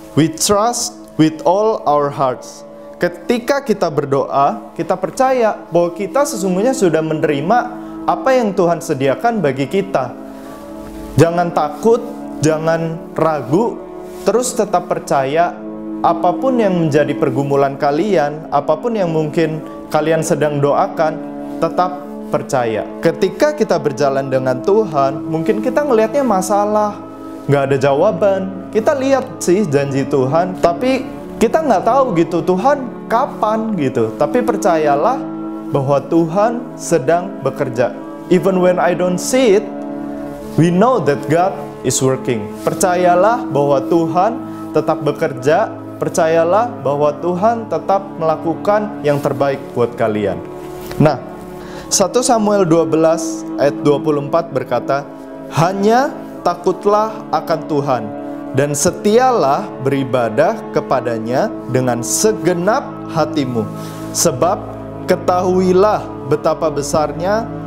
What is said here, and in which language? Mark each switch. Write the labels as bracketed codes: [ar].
[en] We trust with all our hearts. [id] Ketika kita berdoa, kita percaya bahwa kita sesungguhnya sudah menerima apa yang Tuhan sediakan bagi kita. Jangan takut, jangan ragu, terus tetap percaya. Apapun yang menjadi pergumulan kalian, apapun yang mungkin kalian sedang doakan, tetap percaya. Ketika kita berjalan dengan Tuhan, mungkin kita ngelihatnya masalah, nggak ada jawaban. Kita lihat sih janji Tuhan, tapi kita nggak tahu gitu Tuhan kapan gitu. Tapi percayalah bahwa Tuhan sedang bekerja. [en] Even when I don't see it, we know that God is working. [id] Percayalah bahwa Tuhan tetap bekerja. Percayalah bahwa Tuhan tetap melakukan yang terbaik buat kalian. Nah, 1 Samuel 12 ayat 24 berkata, "Hanya takutlah akan Tuhan dan setialah beribadah kepadanya dengan segenap hatimu. Sebab ketahuilah betapa besarnya